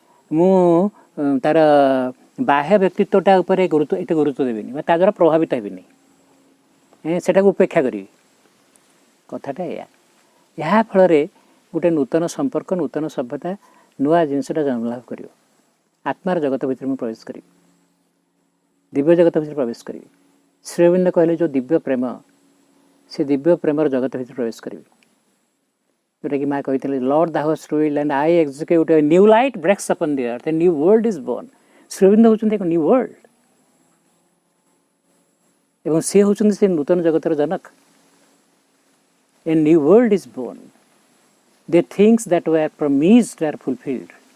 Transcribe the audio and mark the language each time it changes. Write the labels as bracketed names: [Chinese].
[Odia] ମୁଁ ତାର ବାହ୍ୟ ବ୍ୟକ୍ତିତ୍ୱଟା ଉପରେ ଏତେ ଗୁରୁତ୍ୱ ଦେବିନି ବା ତା ଦ୍ୱାରା ପ୍ରଭାବିତ ହେବିନି, ସେଟାକୁ ଉପେକ୍ଷା କରିବି। କଥାଟା ଏଇଆ। ଏହା ଫଳରେ ଗୋଟେ ନୂତନ ସମ୍ପର୍କ, ନୂତନ ସଭ୍ୟତା, ନୂଆ ଜିନିଷଟା ଜନ୍ମଲାଭ କରିବ। ଆତ୍ମାର ଜଗତ ଭିତରେ ମୁଁ ପ୍ରବେଶ କରିବି, ଦିବ୍ୟ ଜଗତ ଭିତରେ ପ୍ରବେଶ କରିବି। ଶ୍ରୀ ଅରବିନ୍ଦ କହିଲେ ଯେଉଁ ଦିବ୍ୟ ପ୍ରେମ, ସେ ଦିବ୍ୟ ପ୍ରେମର ଜଗତ ଭିତରେ ପ୍ରବେଶ କରିବି, ଯେଉଁଟାକି ମା କହିଥିଲେ, Lord [English] thou hast ruled and I execute a new light breaks upon the earth, a new world is born। [Odia] Shri Arvind ହେଉଛନ୍ତି ଏକ ନ୍ୟୁ ୱାର୍ଲଡ ଏବଂ ସେ ହେଉଛନ୍ତି ସେ ନୂତନ ଜଗତର ଜନକ। [English] A new world is born, the things that were promised are fulfilled।